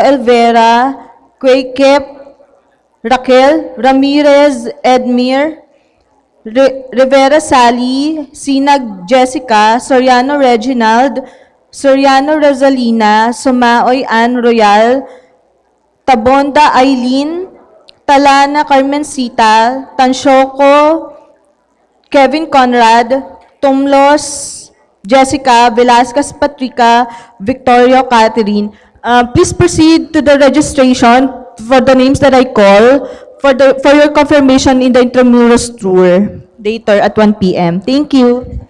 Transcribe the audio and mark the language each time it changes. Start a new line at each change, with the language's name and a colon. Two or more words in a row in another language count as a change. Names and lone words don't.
English: Elvera, Quakep Raquel, Ramirez Edmir, Rivera Sally, Sinag Jessica, Soriano Reginald, Soriano Rosalina, Sumaoy Ann Royal, Tabonda Eileen, Talana Carmencita, Tansyoko Kevin Conrad, Tumlos Jessica, Velasquez Patrica, Victoria Catherine. Please proceed to the registration for the names that I call for your confirmation in the intramuros tour later at 1 p.m. Thank you.